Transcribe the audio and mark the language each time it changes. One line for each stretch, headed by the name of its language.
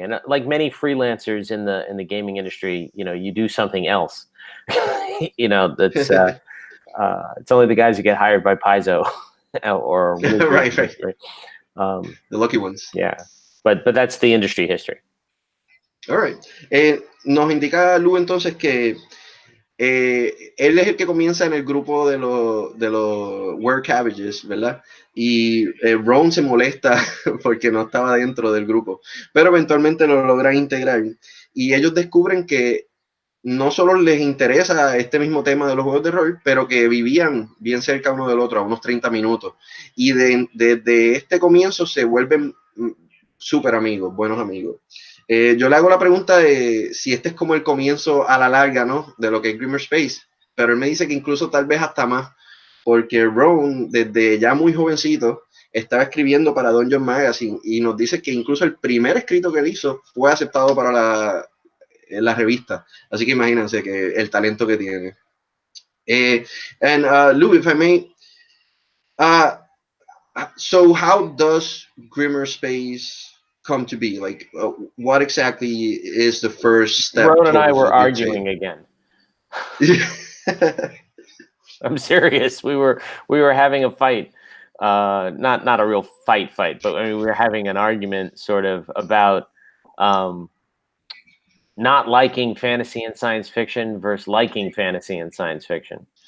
English: And like many freelancers in the gaming industry, you do something else. That's it's only the guys who get hired by Paizo or right. The lucky ones. Yeah, but that's the industry history. All right.
Spanish: Nos indica Lou entonces que él es el que comienza en el grupo de los Were Cabbages, ¿verdad? Y Ron se molesta porque no estaba dentro del grupo, pero eventualmente lo logran integrar y ellos descubren que no solo les interesa este mismo tema de los juegos de rol, pero que vivían bien cerca uno del otro, a unos 30 minutos. Y desde este comienzo se vuelven súper amigos, buenos amigos. Yo le hago la pregunta de si este es como el comienzo a la larga, ¿no?, de lo que es Grimmerspace, pero él me dice que incluso tal vez hasta más, porque Ron, desde ya muy jovencito, estaba escribiendo para Dungeon Magazine y nos dice que incluso el primer escrito que él hizo fue aceptado para la revista. Así que imagínense que el talento que tiene.
English: And Lou, if I may, So how does Grimmerspace come to be? Like, what exactly is the first step? Ron and I were arguing again. I'm serious. We were having a fight. Not a real fight, but I mean, we were having an argument sort of about not liking fantasy and science fiction versus liking fantasy and science fiction.